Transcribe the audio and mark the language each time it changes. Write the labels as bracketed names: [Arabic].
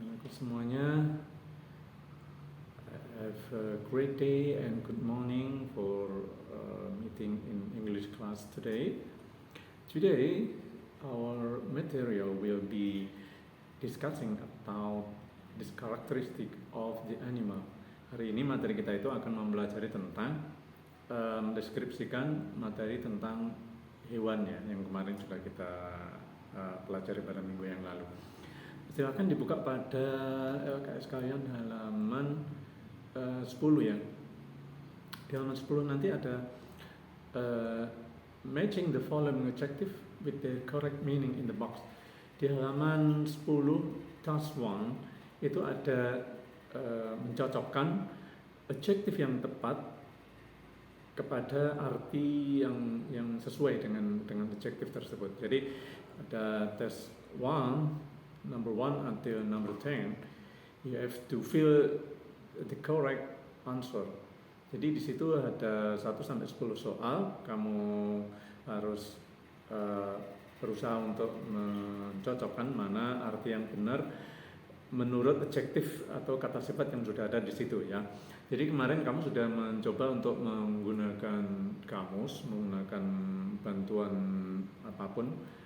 [Indonesian] Semuanya, [English] have a great day and good morning for meeting in English class today. Today, our material will be discussing about this characteristic of the animal. [Indonesian] Hari ini materi kita itu akan mempelajari tentang mendeskripsikan materi tentang hewan ya, yang kemarin juga kita pelajari pada minggu yang lalu. Silakan dibuka pada LKS kalian halaman 10 ya. Di halaman 10 nanti ada [English] matching the following adjective with the correct meaning in the box. [Indonesian] Di halaman 10 task 1 itu ada mencocokkan adjektif yang tepat kepada arti yang sesuai dengan adjektif tersebut. Jadi ada [English] test 1, number 1 until number 10, you have to fill the correct answer. [Indonesian] Jadi di situ ada 1 sampai 10 soal, kamu harus berusaha untuk mencocokkan mana arti yang benar menurut adjektif atau kata sifat yang sudah ada di situ ya. Jadi kemarin kamu sudah mencoba untuk menggunakan kamus, menggunakan bantuan apapun.